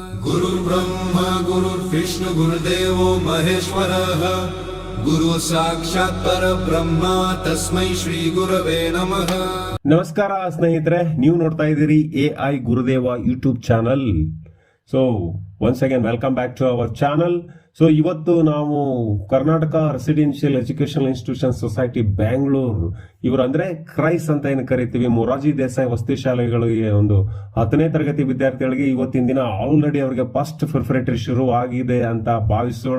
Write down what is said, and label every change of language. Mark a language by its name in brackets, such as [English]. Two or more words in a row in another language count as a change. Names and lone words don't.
[Sanskrit] गुरुर्ब्रह्मा गुरुर्विष्णु गुरुदेवो महेश्वरः गुरु साक्षात् परब्रह्म तस्मै ಶ್ರೀ ಗುರವೇ ನಮಃ. [Kannada] ನಮಸ್ಕಾರ ಸ್ನೇಹಿತರೆ, ನೀವು ನೋಡ್ತಾ ಇದ್ದೀರಿ AI ಗುರುದೇವ ಯೂಟ್ಯೂಬ್ ಚಾನಲ್. [English] so once again welcome back to our channel. [Kannada] ಸೊ ಇವತ್ತು ನಾವು ಕರ್ನಾಟಕ ರೆಸಿಡೆನ್ಷಿಯಲ್ ಎಜುಕೇಶನಲ್ ಇನ್ಸ್ಟಿಟ್ಯೂಷನ್ ಸೊಸೈಟಿ ಬ್ಯಾಂಗ್ಳೂರ್, ಇವರು ಅಂದ್ರೆ ಕ್ರೈಸ್ ಅಂತ ಏನು ಕರಿತೀವಿ, ಮೊರಾರ್ಜಿ ದೇಸಾಯಿ ವಸತಿ ಶಾಲೆಗಳಿಗೆ ಒಂದು 10ನೇ ತರಗತಿ ವಿದ್ಯಾರ್ಥಿಗಳಿಗೆ ಇವತ್ತಿನ ದಿನ ಆಲ್ರೆಡಿ ಅವರಿಗೆ [English] first preparatory [Kannada] ಶುರು ಆಗಿದೆ ಅಂತ ಭಾವಿಸೋಣ.